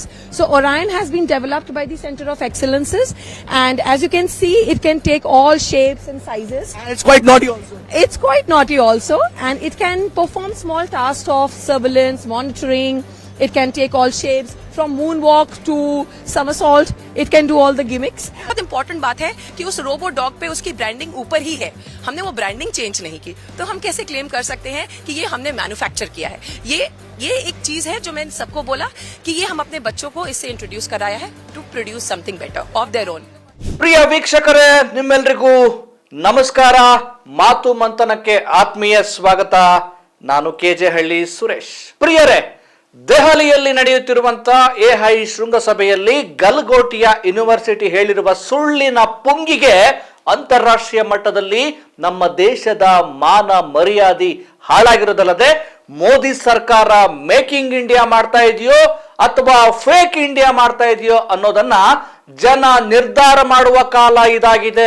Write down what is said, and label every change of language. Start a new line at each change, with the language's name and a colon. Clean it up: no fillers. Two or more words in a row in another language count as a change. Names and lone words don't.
English: So Orion has been developed by the Center of Excellences, and as you can see, it can take all shapes and sizes. And it's quite naughty also. It's quite naughty also, and it can perform small tasks of surveillance, monitoring. It can take all shapes from moonwalk to somersault. It can do all the gimmicks.
Hindi: बहुत इम्पोर्टेंट बात है कि उस
English: robo dog
Hindi: पे उसकी ब्रांडिंग ऊपर ही है, हमने वो ब्रांडिंग चेंज नहीं की, तो हम कैसे क्लेम कर सकते हैं कि ये हमने मैन्युफैक्चर किया है। ये एक चीज है जो मैंने सबको बोला कि ये हम अपने बच्चों को इससे इंट्रोड्यूस कराया है
English: to produce something better of their own.
Kannada: ಪ್ರಿಯ ವೀಕ್ಷಕರೇ, ನಿಮ್ಮೆಲ್ಲರಿಗೂ ನಮಸ್ಕಾರ. ಮಾತು ಮಂಥನಕ್ಕೆ ಆತ್ಮೀಯ ಸ್ವಾಗತ. ನಾನು ಕೆಜೆ ಹಳ್ಳಿ ಸುರೇಶ್. ಪ್ರಿಯರೇ, ದೆಹಲಿಯಲ್ಲಿ ನಡೆಯುತ್ತಿರುವಂತಹ ಎಐ ಶೃಂಗಸಭೆಯಲ್ಲಿ ಗಲ್ಗೋಟಿಯಾ ಯೂನಿವರ್ಸಿಟಿ ಹೇಳಿರುವ ಸುಳ್ಳಿನ ಪುಂಗಿಗೆ ಅಂತಾರಾಷ್ಟ್ರೀಯ ಮಟ್ಟದಲ್ಲಿ ನಮ್ಮ ದೇಶದ ಮಾನ ಮರ್ಯಾದೆ ಹಾಳಾಗಿರೋದಲ್ಲದೆ ಮೋದಿ ಸರ್ಕಾರ
English: making India
Kannada: ಮಾಡ್ತಾ ಇದೆಯೋ ಅಥವಾ
English: fake India
Kannada: ಮಾಡ್ತಾ ಇದೆಯೋ ಅನ್ನೋದನ್ನ ಜನ ನಿರ್ಧಾರ ಮಾಡುವ ಕಾಲ ಇದಾಗಿದೆ.